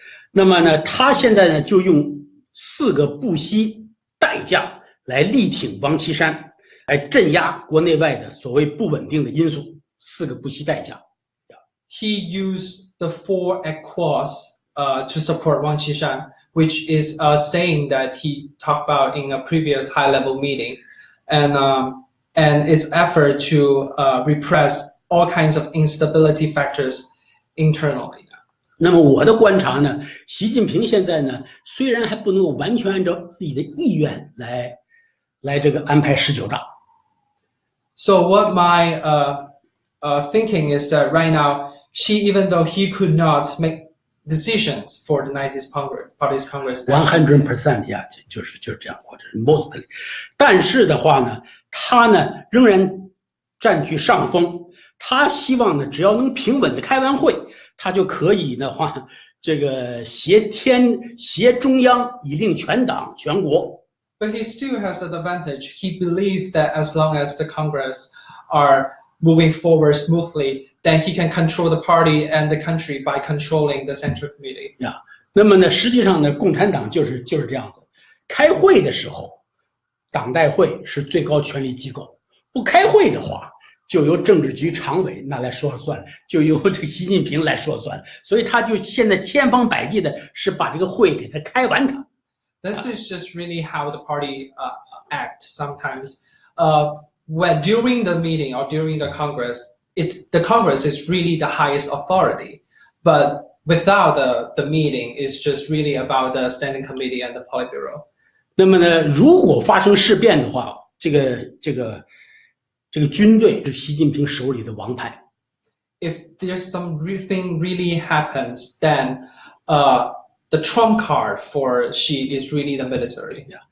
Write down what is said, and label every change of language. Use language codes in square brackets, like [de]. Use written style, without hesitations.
[zh] 那么呢，他现在呢就用4个不惜代价来力挺王岐山，来镇压国内外的所谓不稳定的因素。 4个不惜代价。 [en] He used the 4 accords to support Wang Qishan, which is a saying that he talked about in a previous high-level meeting, and its effort to repress all kinds of instability factors internally. [zh] 那么我的观察呢，习近平现在呢，虽然还不能够完全按照自己的意愿来这个安排19大。 [en] So what my thinking is that right now, Xi, even though he could not make decisions for the 19th Party's Congress, [zh] 100% 呀，就是这样，或者是 mostly， 但是的话呢，他呢仍然占据上风。他希望呢，只要能平稳的开完会，他就可以的话，这个挟中央以令全党全国。 [en] But he still has an advantage. He believes that as long as the Congress are moving forward smoothly, then he can control the party and the country by controlling the central committee. [zh] 那么呢，实际上呢，共产党就是这样子。开会的时候，党代会是最高权力机构；不开会的话，就由政治局常委那来说了算，就由这个习近平来说了算。所以他就现在千方百计的是把这个会给他开完它。 [en] This is just really how the party act sometimes. When during the meeting or during the Congress, the Congress is really the highest authority, but without the meeting, it's just really about the standing committee and the Politburo. [zh] 那么呢，如果发生事变的话，这个军队是习近平手里的王牌。 [en] If there's something really happens, then the trump card for Xi is really the military.